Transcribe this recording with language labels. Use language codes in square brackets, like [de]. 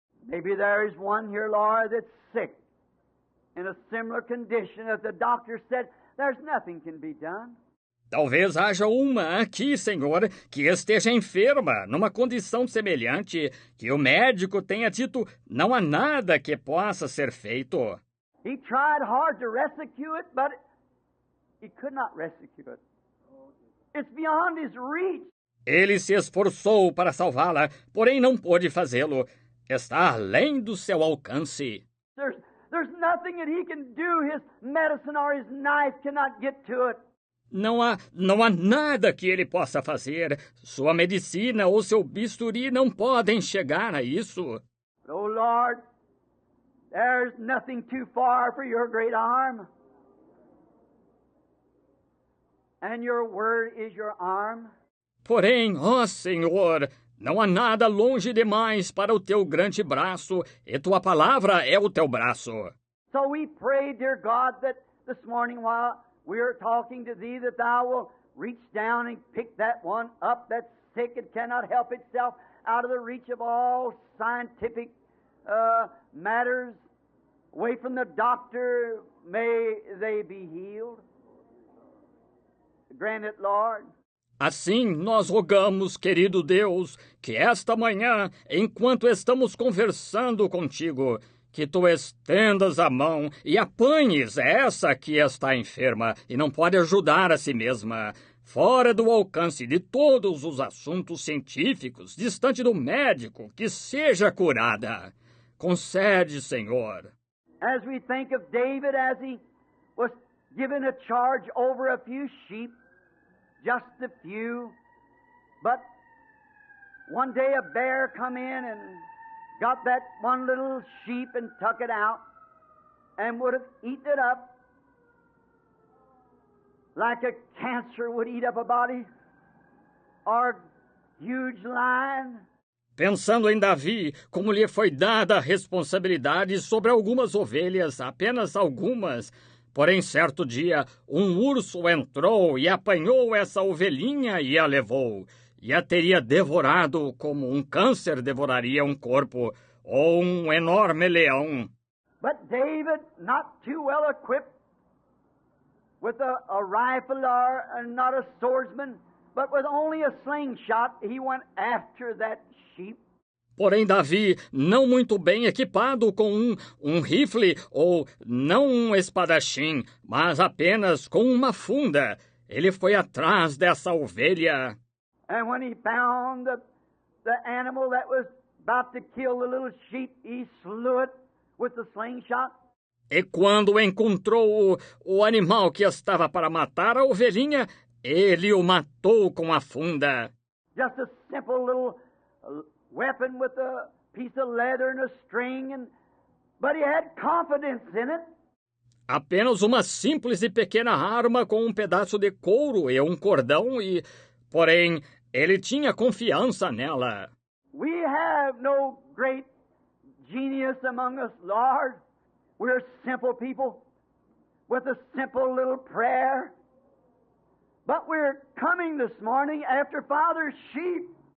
[en] Maybe there is one here, Lord, that's sick, in a similar condition that the doctor said there's nothing can be done. [pt] Talvez haja uma aqui, Senhor, que esteja enferma, numa condição semelhante, que o médico tenha dito não há nada que possa ser feito. [en] He tried hard to rescue it, but he could not rescue it. It's beyond his reach. [pt] Ele se esforçou para salvá-la, porém não pôde fazê-lo. Está além do seu alcance. [en] There's nothing that he can do. His medicine or his knife cannot get to it. [pt] Não há nada que ele possa fazer. Sua medicina ou seu bisturi não podem chegar a isso. [en] Oh, Lord, there's nothing too far for your great arm. And your word is your arm. [pt] Porém, ó Senhor, não há nada longe demais para o teu grande braço, e tua palavra é o teu braço. [en] So we pray, dear God, that this morning while we are talking to thee, that thou will reach down and pick that one up that's sick and cannot help itself out of the reach of all scientific matters, away from the doctor. May they be healed. Grant it, Lord. [pt] Assim, nós rogamos, querido Deus, que esta manhã, enquanto estamos conversando contigo, que tu estendas a mão e apanhes essa que está enferma e não pode ajudar a si mesma, fora do alcance de todos os assuntos científicos, distante do médico, que seja curada. Concede, Senhor. [en] As we think of David as he was given a charge over a few sheep, just a few, but one day a bear come in and got that one little sheep and took it out and would have eaten it up like a cancer would eat up a body or a huge lion. [pt] Pensando em Davi, como lhe foi dada a responsabilidade sobre algumas ovelhas, apenas algumas, porém certo dia um urso entrou e apanhou essa ovelhinha e a levou. E a teria devorado como um câncer devoraria um corpo, ou um enorme leão. [en] But David, not too well equipped with a rifle or not a swordsman, but with only a slingshot, he went after that sheep. [pt] Porém, Davi, não muito bem equipado com um rifle ou não um espadachim, mas apenas com uma funda, ele foi atrás dessa ovelha. [en] And when he found the animal that was about to kill the little sheep, he slew it with the slingshot. [pt] E quando encontrou o animal que estava para matar a ovelhinha, ele o matou com a funda. [en] Just a simple little weapon with a piece of leather and a string, but he had confidence in it. [pt] Apenas uma simples e pequena arma com um pedaço de couro e um cordão porém, ele tinha confiança nela. [en] We have no great genius among us, Lord. We're simple people with a simple little prayer. But we're coming this morning after Father's sheep.